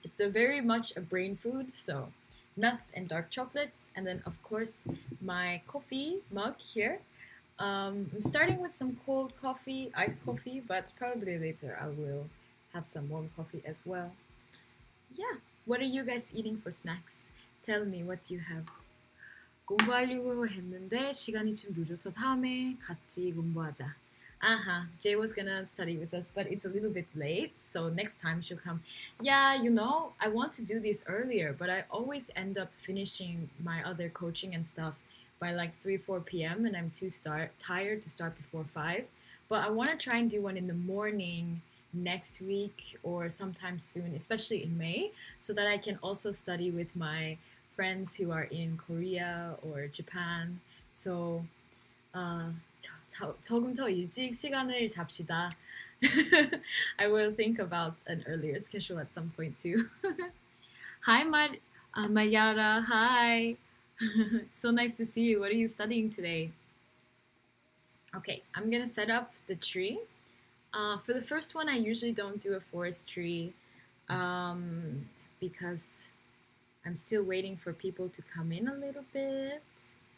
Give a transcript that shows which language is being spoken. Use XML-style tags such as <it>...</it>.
<en>It's a very much a brain food. So nuts and dark chocolates, and then of course my coffee mug here. I'm starting with some cold coffee, iced coffee, but probably later I will have some warm coffee as well. Yeah, what are you guys eating for snacks? Tell me what you have.</en> <ko>공부하려고 했는데 시간이 좀 늦어서 다음에 같이 공부하자.</ko> <en>Jay was gonna study with us, but it's a little bit late, so next time she'll come. Yeah, you know, I want to do this earlier, but I always end up finishing my other coaching and stuff by like 3-4 p.m. and I'm too tired to start before 5. But I want to try and do one in the morning next week or sometime soon, especially in May, so that I can also study with my friends who are in Korea or Japan.</en> <ko>So 조금 더 일찍 시간을 잡시다.</ko> <en>I will think about an earlier schedule at some point too. Hi, Mayara. Hi. So nice to see you. What are you studying today? Okay, I'm gonna set up the tree. For the first one, I usually don't do a forest tree because I'm still waiting for people to come in a little bit.</en>